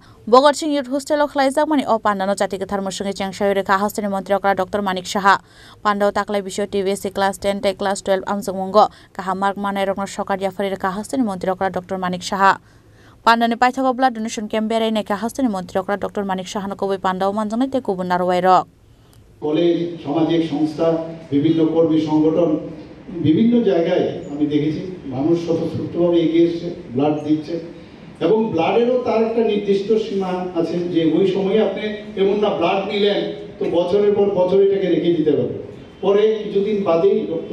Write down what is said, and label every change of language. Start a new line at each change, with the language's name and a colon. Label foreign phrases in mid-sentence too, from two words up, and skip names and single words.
Kok Borok: Bogor Sing Youth Hostel Klaizak mani o Panda no Chatika Tharmasungi Chengshaure Ka Hasani Montriokra Dr. Manik Shaha. Panda taklai bisio TVC class 10 class 12 Amsungmongo Kahamark Manai Rong Shokad Jafari Ka Hasani Montriokra Dr. Manik Shaha. Pandane paithaka
English: blood donation camp
Kok Borok: berai neka hastani montriokra Dr. Manik Shahano koboi pandao manjane te kubun narwairo
Bangla: কলেজ সামাজিক সংস্থা বিভিন্ন কর্মী সংগঠন বিভিন্ন জায়গায় আমি দেখেছি মানুষ স্বতঃস্ফূর্তভাবে এগিয়ে এসেছে ব্লাড দিচ্ছে এবং ব্লাডেরও তার একটা নির্দিষ্ট সীমা আছে যে ওই সময়ে আপনি এমন না ব্লাড নিলেন তো বছরের পর বছর এটাকে রেখে দিতে পারবে পরে কিছুদিন বাদেই রক্ত